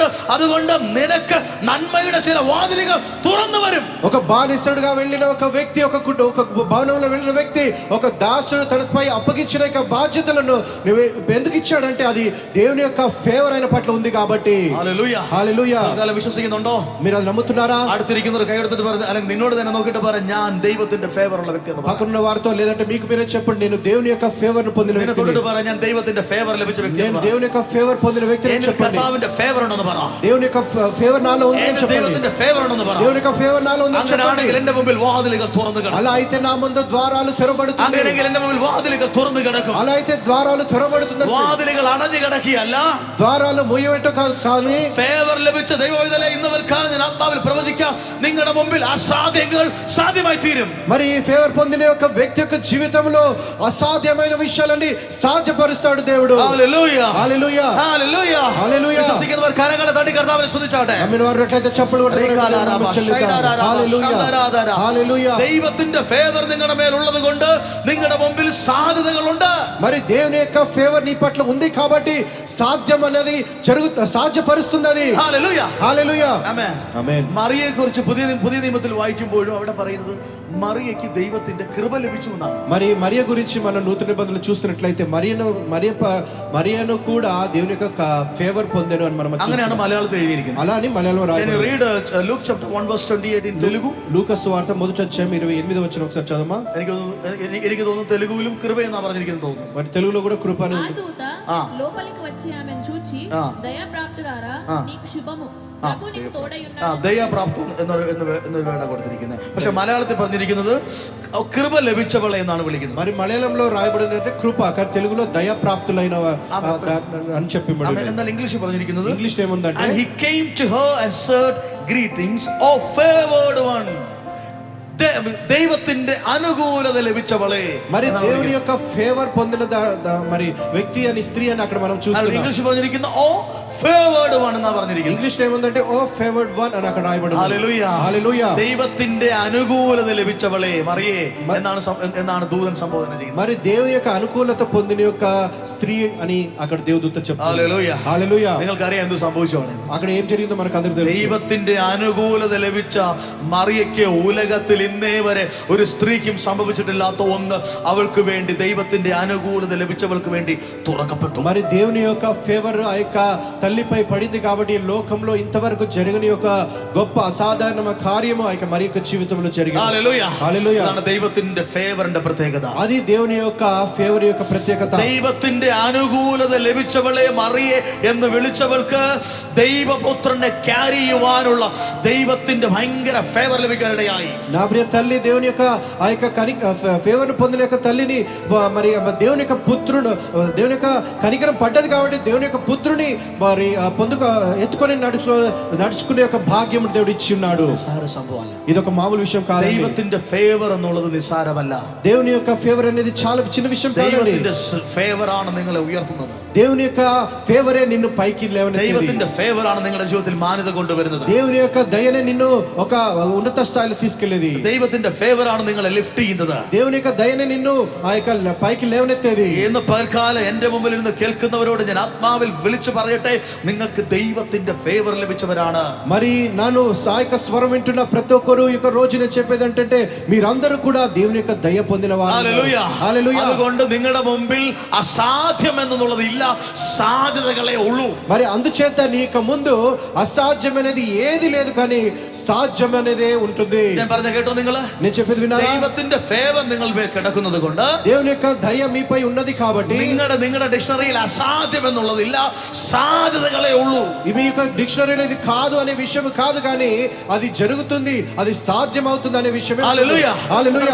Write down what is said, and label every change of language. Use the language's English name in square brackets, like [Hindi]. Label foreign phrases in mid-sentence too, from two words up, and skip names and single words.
[Malayalam] അതുകൊണ്ട് നിനക്ക് നന്മയുടെ ചില വാതിലുകൾ തുറന്നു വരും. [Telugu] ఒక బానిసడుగా వెళ్ళిన ఒక వ్యక్తి, ఒక భవనంలో వెళ్ళిన వ్యక్తి, ఒక దాసుడు తనపై అప్పగించిన యొక్క బాధ్యతలను నువ్వు ఎందుకు ఇచ్చాడంటే అది దేవుని యొక్క ఫేవర్ అయిన పట్ల ఉంది కాబట్టి. హల్లెలూయా. హల్లెలూయా. [Malayalam] വിശ്വസിക്കുന്നുണ്ടോ? [Telugu] మీరు అది నమ్ముతున్నారా? [Malayalam] അടുത്തിരിക്കുന്നവർ കൈയെടുത്തിട്ട് പറഞ്ഞു, അല്ലെങ്കിൽ നിന്നോട് തന്നെ നോക്കിയിട്ട് പറ, ഞാൻ ദൈവത്തിന്റെ ഫേവർ ഉള്ള വ്യക്തി. [Telugu] పక్కన వారితో లేదంటే మీకు మీరే చెప్పండి, నేను దేవుని యొక్క ఫేవర్ ను పొందిన వ్యక్తిని. [Malayalam] തൊട്ടിട്ട് പറ, ഞാൻ ദൈവത്തിന്റെ ഫേവർ ലഭിച്ച വ്യക്തി. [Telugu] నేను దేవుని యొక్క ఫేవర్ పొందిన వ్యక్తిని చెప్పండి. [Malayalam] കർത്താവിന്റെ ഫേവർ ഉണ്ടെന്ന് പറ. [Telugu] దేవుని యొక్క ఫేవర్ నాలో ఉంది అని చెప్పండి. [Malayalam] ദൈവത്തിന്റെ ഫേവർ ഉണ്ടെന്ന് പറ. [Telugu] దేవుని యొక్క ఫేవర్ నాలో ఉంది అని చెప్పండి. [Malayalam] അങ്ങനെയാണെങ്കിൽ എന്റെ മുമ്പിൽ വാതിലുകൾ തുറന്നു കിടക്കും. [Telugu] అలా అయితే నా ముందు ద్వారాలు తెరవబడుతుంది. [Malayalam] അങ്ങനെയെങ്കിൽ എന്റെ മുമ്പിൽ വാതിലുകൾ തുറന്നു കിടക്കും. [Telugu] అలా అయితే ద్వారాలు తెరవబడుతుంది. [Malayalam] വാതിലുകൾ അടഞ്ഞു കിടക്കുകയല്ല, [Telugu] ద్వారాలు మూయబెట్ట కాదు, కానీ [Malayalam] ഫേവർ ലഭിച്ച ദൈവവിധലെ ഇന്ന് വൽക്കാലം ഞാൻ ആത്മാവിൽ പ്രവചിക്കാം, നിങ്ങളുടെ മുമ്പിൽ അസാധ്യങ്ങൾ സാധ്യമായി തീരും. [Telugu] మరి ఈ ఫేవర్ పొందిన యొక్క వ్యక్తి యొక్క జీవితంలో అసాధ్యమైన విషయాలన్నీ సాధ్యపరుస్తాడు దేవుడు. హల్లెలూయా. హల్లెలూయా. హల్లెలూయా. హల్లెలూయా. [Malayalam] വിശ്വസിക്കുന്നവർ കരങ്ങളെ തട്ടി കർത്താവിനെ സ്തുതിച്ചാട്ടെ. [Telugu] ఆమేన్. వారిట్లయితే చప్పట్లు కొట్టి హల్లెలూయా. హల్లెలూయా. [Malayalam] ദൈവത്തിന്റെ ഫേവർ നിങ്ങളുടെ മേൽ ഉള്ളത് കൊണ്ട് നിങ്ങളുടെ മുമ്പിൽ സാധ്യതകളുണ്ട്. [Telugu] మరి దేవుని యొక్క ఫేవర్ నీ పట్ల ఉంది కాబట్టి సాధ్యం అనేది సాధ్యపరుస్తుంది అది. [Malayalam] ഹല്ലേലൂയ. [Telugu] హల్లెలూయా. [Malayalam] ആമേൻ. [Telugu] ఆమేన్. [Malayalam] മറിയയെ കുറിച്ച് പുതിയ നിയമത്തിൽ വായിക്കുമ്പോഴും അവിടെ പറയുന്നത് മറിയയ്ക്ക് ദൈവത്തിന്റെ കൃപ ലഭിച്ചു എന്നാണ്. [Telugu] మరి మరియ గురించి మనం నూతన నిబంధనలు చూస్తున్నట్లయితే మరియను కూడా దేవుని యొక్క ఫేవర్ పొందాను అని మనం [Malayalam] അങ്ങനെയാണ് മലയാളത്തിൽ എഴുതിയിരിക്കുന്നത്. [Telugu] అలా అని మలయాళంలో రాయబడింది. [English] read Luke chapter 1 verse 28 in Telugu. [Telugu] లూకా సువార్త మొదటి అధ్యాయం 28వ వచనం ఒకసారి చదవమా. [Malayalam] എനിക്ക് തോന്നുന്നു തെലുഗുവിലും കൃപ എന്നാ പറഞ്ഞിരിക്കുന്നത് തോന്നുന്നു. [Telugu] మరి తెలుగులో కూడా కృప అని ఉంది. ఆ దూత లోపలికి వచ్చి ఆమెను చూచి, దయాప్రాప్తురారా, నీకు శుభము, ప్రభు నీకు తోడై ఉన్నాడు. [Malayalam] ദയാപ്രാപ്തം എന്നൊരു വേട കൊടുത്തിരിക്കുന്നത്. പക്ഷെ മലയാളത്തിൽ പറഞ്ഞിരിക്കുന്നത് കൃപ ലഭിച്ചവളെ എന്നാണ് വിളിക്കുന്നത്. [Telugu] మరి మలయాళంలో రాయబడినట్టే కృప, కానీ తెలుగులో దయాప్రాప్తులైన అని చెప్పబడింది. [Malayalam] എന്നാൽ ഇംഗ്ലീഷിൽ പറഞ്ഞിരിക്കുന്നത്, [Telugu] ఇంగ్లీష్ ఏముందంటే, [English] and he came to her and said, greetings, O favored one. [Malayalam] ദൈവത്തിന്റെ അനുകൂലത ലഭിച്ചവളെ. [Telugu] మరి దేవుని యొక్క ఫేవర్ పొందిన మరి వ్యక్తి అని స్త్రీ అని అక్కడ మనం చూస్తున్నాం. [Malayalam] ഇംഗ്ലീഷ് പറഞ്ഞിരിക്കുന്ന [English] O favored one [Malayalam] എന്നാ പറഞ്ഞിരിക്കുന്നത്. [Telugu] ఇంగ్లీష్ ఏముందంటే [English] O favored one [Telugu] అని అక్కడ రాయబడింది. [Malayalam] ഹല്ലേലൂയ. [Telugu] హల్లెలూయా. [Malayalam] ദൈവത്തിന്റെ അനുകൂലത ലഭിച്ചവളെ മറിയേ എന്നാണ് ദൂതൻ സംബോധന ചെയ്യുന്നത്. [Telugu] మరి దేవుని యొక్క అనుకూలత పొందిన యొక్క స్త్రీ అని అక్కడ దేవదూత చెప్తాడు. [Malayalam] ഹല്ലേലൂയ. [Telugu] హల్లెలూయా. [Malayalam] നിങ്ങൾക്കറിയാം എന്ത് സംഭവിച്ചോളെ. [Telugu] అక్కడ ఏం జరిగిందో మనకు అందరికీ తెలుసు. [Malayalam] ദൈവത്തിന്റെ അനുകൂലത ലഭിച്ച മറിയയ്ക്ക് ഉലകത്തിൽ ഇന്നേ വരെ ഒരു സ്ത്രീക്കും സംഭവിച്ചിട്ടില്ലാത്ത ഒന്ന് അവൾക്ക് വേണ്ടി ദൈവത്തിന്റെ അനുകൂലത ലഭിച്ചവൾക്ക് വേണ്ടി തുറക്കപ്പെട്ടു. [Telugu] మరి దేవుని యొక్క ఫేవర్ ఆ యొక్క తల్లిపై పడింది కాబట్టి లోకంలో ఇంతవరకు జరగని ఒక గొప్ప అసాధారణ కార్యము ఆ యొక్క మరి యొక్క జీవితంలో జరిగింది. హల్లెలూయ. హల్లెలూయ. [Malayalam] അതാണ് ദൈവത്തിന്റെ ഫേവറിന്റെ പ്രത്യേകത. [Telugu] అది దేవుని యొక్క ఫేవర్ యొక్క ప్రత్యేకత. [Malayalam] ദൈവത്തിന്റെ അനുകൂലത ലഭിച്ചവളെ മറിയെ എന്ന് വിളിച്ചവൾക്ക് ദൈവപുത്രനെ ക്യാരി ചെയ്യുവാനുള്ള ദൈവത്തിന്റെ ഭയങ്കര ഫേവർ ലഭിക്കാനിടയായി. [Telugu] నా ప్రియ తల్లి దేవుని యొక్క ఆ యొక్క ఫేవర్ పొందిన యొక్క తల్లిని మరి దేవుని యొక్క పుత్రుడు, దేవుని యొక్క కనికరం పడ్డది కాబట్టి దేవుని యొక్క పుత్రుని మరి ఎత్తుకొని నడుచుకునే యొక్క భాగ్యం దేవుడు ఇచ్చి ఉన్నాడు. ఇది ఒక మామూలు విషయం కాదు. [Malayalam] ദൈവത്തിന്റെ ഫേവർ എന്നുള്ളത് നിസ്സാരമല്ല. [Telugu] దేవుని యొక్క ఫేవర్ అనేది చాలా చిన్న విషయం కాదు. [Malayalam] ദൈവത്തിന്റെ ഫേവർ ആണ് നിങ്ങളെ ഉയർത്തുന്നത്. [Telugu] దేవుని యొక్క ఫేవరే నిన్ను పైకి లేవనెత్తేది. [Malayalam] ദൈവത്തിന്റെ ഫേവർ ആണ് നിങ്ങളുടെ ജീവിതത്തിൽ മാന്യത കൊണ്ടുവരുന്നത്. [Telugu] దేవుని యొక్క దయనే నిన్ను ఒక ఉన్నత స్థాయిలో తీసుకెళ్లేది. [Malayalam] ദൈവത്തിന്റെ ഫേവർ ആണ് നിങ്ങളെ ലിഫ്റ്റ് ചെയ്യുന്നത്. [Telugu] దేవుని యొక్క దయనే నిన్ను ఆ యొక్క పైకి లేవనెత్తేది. [Malayalam] ഇന്ന് പൽക്കാലം എന്റെ മുമ്പിൽ ഇരുന്ന് കേൾക്കുന്നവരോട് ഞാൻ ആത്മാവിൽ വിളിച്ചു പറയട്ടെ, നിങ്ങൾക്ക് ദൈവത്തിന്റെ ഫേവർ ലഭിച്ചവരാണ്. [Telugu] మరి నన్ను సాయక స్వరం వింటున్న ప్రతి ఒక్కరు ఈ రోజు నేను చెప్పేది ఏంటంటే మీరందరూ కూడా దేవుని యొక్క దయ పొందిన వారు. హల్లెలూయా. హల్లెలూయా. [Malayalam] അതുകൊണ്ട് നിങ്ങളുടെ മുമ്പിൽ അസാധ്യം എന്നുള്ളത് ഇല്ല, സാധ്യതകളെ ഉള്ളൂ. [Telugu] మరి అందుచేత నీ యొక్క ముందు అసాధ్యమైనది ఏది లేదు, కానీ సాధ్యం అనేదే ఉంటుంది. [Malayalam] ഞാൻ പറഞ്ഞ കേട്ടോ നിങ്ങള്? [Telugu] నేను చెప్పేది విన్నారా? [Malayalam] ദൈവത്തിന്റെ ഫേവർ നിങ്ങൾ മേൽ കിടക്കുന്നത് കൊണ്ട്, [Telugu] దేవుని యొక్క దయ మీపై ఉన్నది కాబట్టి [Malayalam] നിങ്ങളുടെ ഡിക്ഷണറിയിൽ അസാധ്യം എന്നുള്ളതില്ല, സാധ്യതകളെ ഉള്ളൂ. [Telugu] మీ యొక్క డిక్షనరీలో ఇది కాదు అనే విషయం కాదు, కానీ అది జరుగుతుంది, అది సాధ్యం అవుతుంది అనే విషయమే. [Malayalam] ഹല്ലേലൂയ. [Telugu] హల్లెలూయా.